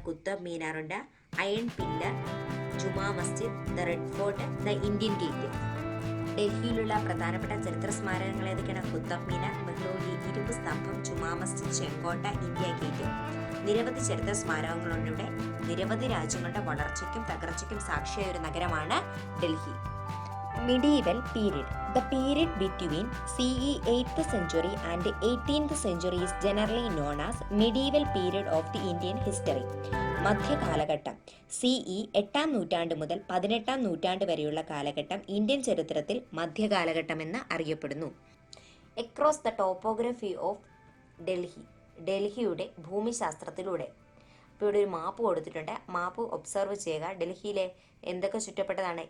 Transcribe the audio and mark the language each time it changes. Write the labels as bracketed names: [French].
[Malayalam] Qutub മീനാറുണ്ട്, iron pillar, Juma Masjid, the red fort, the Indian gate. ഡൽഹിയിലുള്ള പ്രധാനപ്പെട്ട ചരിത്ര സ്മാരകങ്ങൾ ഏതൊക്കെയാണ്? കുത്തബ് മീനാർ, മെഹ്റോലി, ഇരുമ്പ് സ്തംഭം, ജുമാ മസ്ജിദ്, ചെങ്കോട്ട, ഇന്ത്യ ഗേറ്റ്. നിരവധി ചരിത്ര സ്മാരകങ്ങളുണ്ട് ഇവിടെ. നിരവധി രാജ്യങ്ങളുടെ വളർച്ചയ്ക്കും തകർച്ചയ്ക്കും സാക്ഷിയായ ഒരു നഗരമാണ് Delhi. [English] Medieval period. The period between CE 8th century and 18th century is generally known as medieval period of the Indian history. [Malayalam] മധ്യകാലഘട്ടം. CE 8ാം നൂറ്റാണ്ട് മുതൽ 18ാം നൂറ്റാണ്ട് വരെയുള്ള കാലഘട്ടം ഇന്ത്യൻ ചരിത്രത്തിൽ മധ്യകാലഘട്ടം എന്ന് അറിയപ്പെടുന്നു. [English] Across the topography of Delhi. [Malayalam] ഡൽഹിയുടെ ഭൂമിശാസ്ത്രത്തിലൂടെ. ഇപ്പോൾ ഇവിടെ ഒരു മാപ്പ് കൊടുത്തിട്ടുണ്ട്. മാപ്പ് ഒബ്സർവ് ചെയ്യുക. ഡൽഹിയിലെ എന്തൊക്കെ ചുറ്റപ്പെട്ടതാണ്?